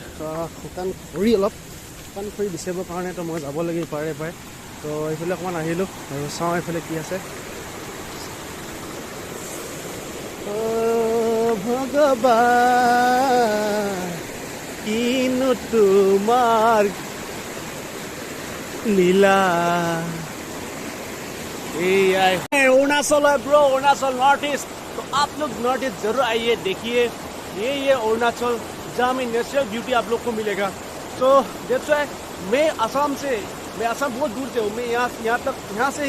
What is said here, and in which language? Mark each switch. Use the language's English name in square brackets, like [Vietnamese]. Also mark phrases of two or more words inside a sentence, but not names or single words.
[Assamese] শুকান খৰি অলপ শুকান খৰি বিচাৰিবৰ কাৰণে তো মই যাব লাগিব পাৰে তো এইফালে অকণমান আহিলোঁ আৰু চাওঁ এইফালে কি আছে ভগৱান কিনো তোমাৰ [Hindi] लीला अरुणाचल है ब्रो अरुणाचल नॉर्थ ईस्ट तो आप लोग नॉर्थ ईस्ट जरूर आइए देखिए ये अरुणाचल जहाँ में [English] natural beauty [Hindi] आप लोग को मिलेगा तो [English] that's why [Hindi] मैं असम बहुत दूर से हूँ मैं यहाँ से